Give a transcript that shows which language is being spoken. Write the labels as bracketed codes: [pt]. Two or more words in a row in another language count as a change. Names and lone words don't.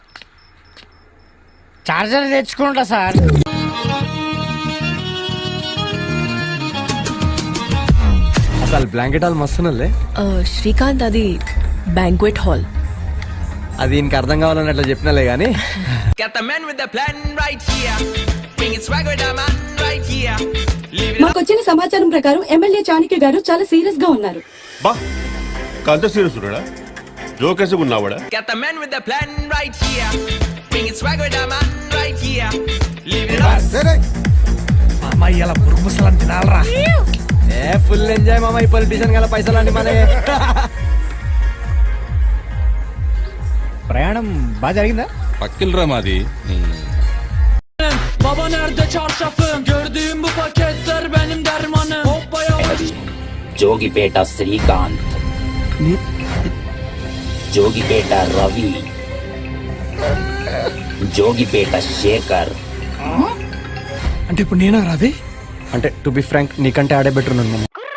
[te] చార్జర్ తెచ్చుకుంటా సార్. అసలు బ్లాంకెట్ హాల్ మస్తున్నలే. శ్రీకాంత్ అది బ్యాంక్వెట్ హాల్. అది ఇంక అర్థం కావాలని అట్లా చెప్పినలే గానీ. [en] Got the man with the plan right here. Bringing swag with the man right here. Leave it up. [te] మాకొచ్చిన సమాచారం ప్రకారం ఎమ్మెల్యే చాణక్య గారు చాలా సీరియస్ గా ఉన్నారు. బా కాంత సీరియస్ ఉన్నాడా? జోకేసి ఉన్నావాడా? [en] Got the man with the plan right here. Bringing swag with the man right here. Leave it up. [te] అమ్మాయి ఇలా మురుగుసలని తినాలరా. [en] full enjoy [te] మామ. ఈ పొలిటీషియన్ గల పైసలు అండి మన. ప్రయాణం బాగా జరిగిందా? పక్కిల్రా మాది. [tr] Baba nerede çarşafım? Gördüğüm bu paketler benim dermanım. Hoppaya. [te] జోగిపేట శ్రీకాంత్, జోగిపేట రవి, జోగిపేట శేఖర్. అంటే ఇప్పుడు నేనా రాదే? అంటే [en] to be frank [te] నీకంటే ఆడే బెటర్ ఉన్నాను మామ.